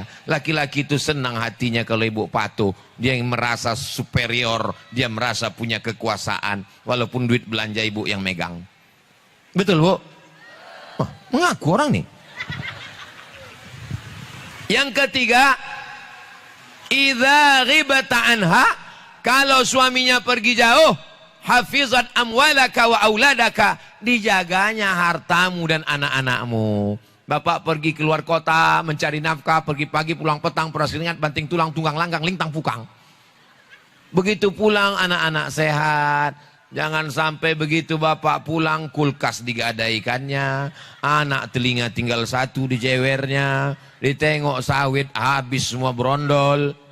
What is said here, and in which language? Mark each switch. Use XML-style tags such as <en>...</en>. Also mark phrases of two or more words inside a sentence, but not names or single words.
<id>Laki-laki itu senang hatinya kalau ibu patuh. Dia yang merasa superior, dia merasa punya kekuasaan. Walaupun duit belanja ibu yang megang. Betul bu? Wah, mengaku orang nih. Yang ketiga,</id> <ar>إذا غبت عنها,</ar> <id>kalau suaminya pergi jauh,</id> <ar>حفظت أموالك وأولادك,</ar> <id>dijaganya hartamu dan anak-anakmu. Bapak pergi keluar kota mencari nafkah, pergi pagi pulang petang, peras keringat, banting tulang, tunggang langgang, lintang pukang. Begitu pulang anak-anak sehat. Jangan sampai begitu bapak pulang kulkas digadaikannya, anak telinga tinggal 1 di jewernya, ditengok sawit habis semua brondol.</id>